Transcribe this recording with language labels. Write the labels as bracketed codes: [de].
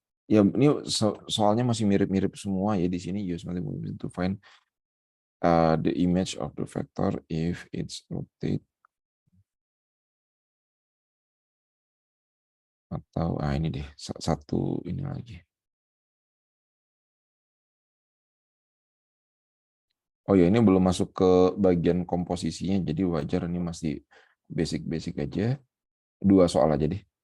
[id] Ya, ini soalnya masih mirip-mirip semua ya di sini. [en] Use matrix multiplication to find the image of the vector if it's rotate. [id] Atau ini deh satu ini lagi. Oh ya, ini belum masuk ke bagian komposisinya, jadi wajar ini masih basic-basic aja. Dua soal aja deh.